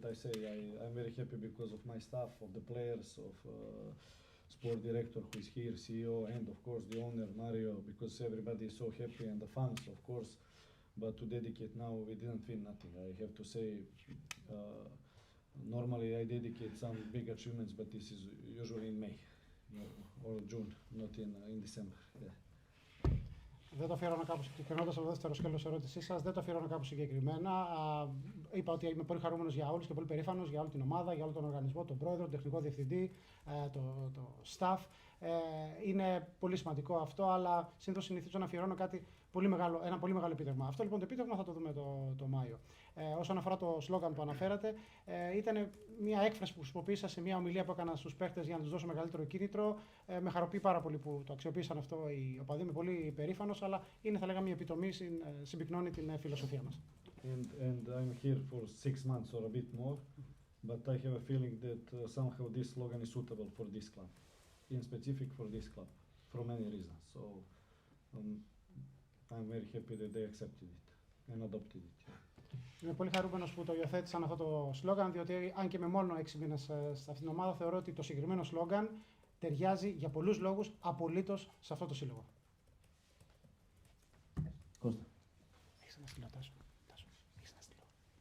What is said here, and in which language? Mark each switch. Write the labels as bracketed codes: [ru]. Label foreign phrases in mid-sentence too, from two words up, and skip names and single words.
[en] I say I'm very happy because of my staff, of the players, of sport director who is here, CEO, and of course the owner Mario, because everybody is so happy, and the fans, of course. But to dedicate now, we didn't win nothing. I have to say, Normally, I dedicate some big achievements, but this is usually in May or June, not in December. Yeah. [el] Δεν το αφιερώνω κάπου συγκεκριμένα, στο δεύτερο σκέλος ερώτησής σας, δεν το αφιερώνω κάπου συγκεκριμένα. Είπα ότι είμαι πολύ χαρούμενος για όλους και πολύ περήφανος για όλη την ομάδα, για όλο τον οργανισμό, τον πρόεδρο, τον τεχνικό διευθυντή, το staff. Είναι πολύ σημαντικό αυτό, αλλά συνηθίζω να αφιερώνω ένα πολύ μεγάλο επίτευγμα. Αυτό λοιπόν το επίτευγμα θα το δούμε το Μάιο. Όσον αφορά το σλόγγαν που αναφέρατε, ήταν μια έκφραση που χρησιμοποίησα σε μια ομιλία που έκανα στους παίχτες για να τους δώσω μεγαλύτερο κίνητρο. Με χαροποιεί πάρα πολύ που το αξιοποίησαν αυτό οι οπαδοί. Είμαι πολύ περήφανος, αλλά είναι, θα λέγαμε, μια επιτομή, συμπυκνώνει την φιλοσοφία μας. [en] And I'm here for 6 months or a bit more, but I have a feeling that somehow this slogan is suitable for this club, in specific for this club, for many reasons. So I'm very happy that they accepted it and adopted it. [el] Είμαι πολύ χαρούμενος που το υιοθέτησαν αυτό το σλόγγαν, διότι αν και με μόνο 6 μήνες σε αυτήν την ομάδα, θεωρώ ότι το συγκεκριμένο σλόγγαν ταιριάζει για πολλούς λόγους απολύτως σε αυτό το σύλλογο. Κώστα. Έχεις ένα στυλό, Τάσο. Έχεις ένα στυλό.